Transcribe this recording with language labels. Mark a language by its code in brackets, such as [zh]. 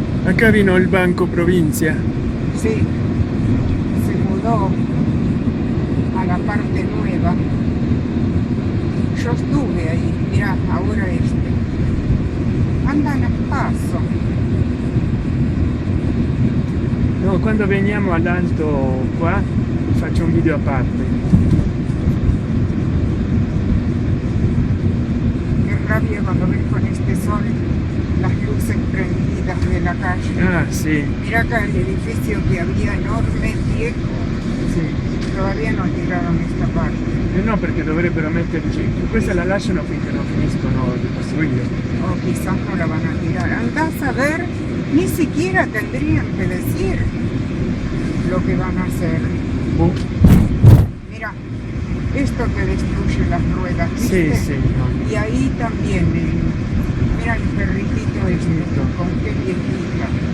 [es] Acá vino el Banco Provincia. Sí, se mudó a la parte nueva. Yo estuve ahí, mirá, ahora andan a paso. [it] No, quando veniamo all'alto qua faccio un video a parte. [es] Qué rabia cuando ves con este sol las luces prendidas de la calle. [it] Ah, sì. [es] Mira acá el edificio que había enorme, viejo. [it] Sì. [es] Todavía no tiraron esta parte. [it] No, perché dovrebbero metterci. Questa la lasciano finché non finiscono di costruire. [es] O quizás no la van a tirar. Andás a ver, ni siquiera tendrían que decir lo que van a hacer. Mira, esto te destruye las ruedas, ¿viste? Sí, sí. No. Y ahí también, mira el perritito con qué viejita.